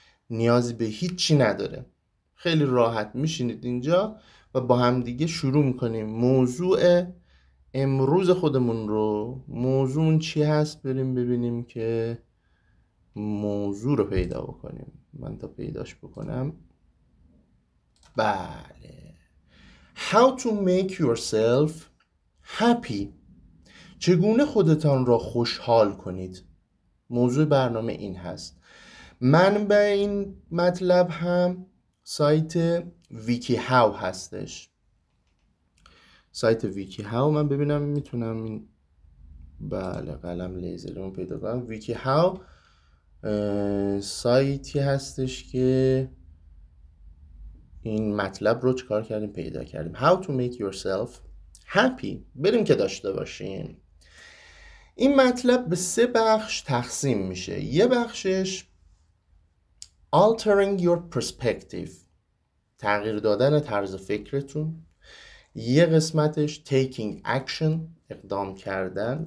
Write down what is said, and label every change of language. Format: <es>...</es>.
<fa>نیازی به هیچی نداره. خیلی راحت میشینید اینجا و با هم دیگه شروع میکنیم موضوع امروز خودمون رو. موضوع چی هست؟ بریم ببینیم که موضوع رو پیدا بکنیم. من تا پیداش بکنم.</fa> <en>بله، How to make yourself happy.</en> <fa>چگونه خودتان را خوشحال کنید. موضوع برنامه این هست. منبع این مطلب هم سایت ویکی هاو هستش. سایت ویکی هاو، من ببینم میتونم این بله قلم لیزرمو پیدا کنم. ویکی هاو سایتی هستش که این مطلب رو چکار کردیم پیدا کردیم.</fa> <en>How to make yourself happy.</en> <fa>بریم که داشته باشیم. این مطلب به 3 بخش تقسیم میشه. یه بخشش</fa> <en>altering your perspective،</en> <fa>تغییر دادن طرز فکرتون. یه قسمتش</fa> <en>taking action،</en> <fa>اقدام کردن.</fa>